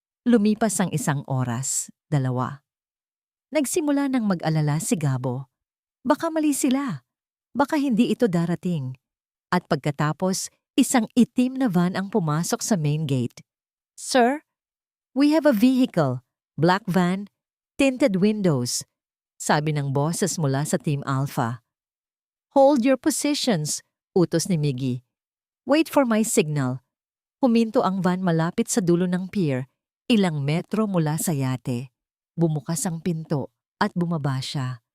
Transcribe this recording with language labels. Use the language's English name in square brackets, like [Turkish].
[Filipino] Lumipas ang isang oras, 2. Nagsimula ng mag-alala si Gabo. Baka mali sila. Baka hindi ito darating. At pagkatapos, isang itim na van ang pumasok sa main gate. [English] Sir, we have a vehicle. Black van, tinted windows. [Filipino] Sabi ng boses mula sa Team Alpha. [English] Hold your positions, [Filipino] utos ni Miggy. [English] Wait for my signal. [Filipino] Huminto ang van malapit sa dulo ng pier, ilang metro mula sa yate. Bumukas ang pinto at bumaba siya.